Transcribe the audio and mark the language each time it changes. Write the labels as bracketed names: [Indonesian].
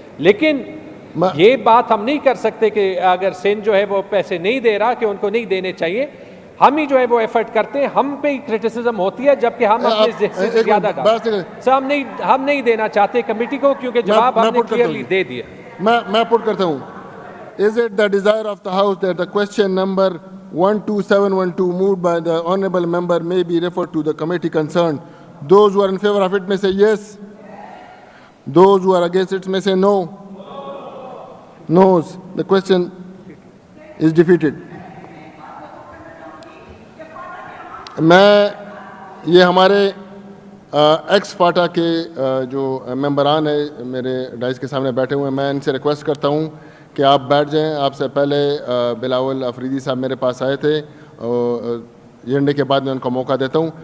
[Urdu] لیکن یہ بات ہم نہیں کر سکتے کہ اگر سندھ جو ہے وہ پیسے نہیں دے رہا کہ ان کو نہیں دینے چاہیے. ہم ہی جو ہے وہ ایفرٹ کرتے ہیں، ہم پہ ہی کرٹیسزم ہوتی ہے جبکہ ہم اپنے سے زیادہ سر ہم نہیں دینا چاہتے کمیٹی کو، کیونکہ جواب ہم نے کلیئرلی دے دیا. میں پٹ کرتا ہوں. [English] Is it the desire of the House that the question number 12712 moved by the honorable member may be referred to the committee concerned? Those who are in favor of it may say yes. Those who are against it may say no. Noes. The question is defeated. [Urdu] میں یہ ہمارے x FATA کے جو ممبران ہیں میرے dice کے سامنے بیٹھے ہوئے ہیں، میں ان سے ریکویسٹ کرتا ہوں کہ آپ بیٹھ جائیں. آپ سے پہلے بلاول افریدی صاحب میرے پاس آئے تھے، ایجنڈے کے بعد میں ان کو موقع دیتا ہوں.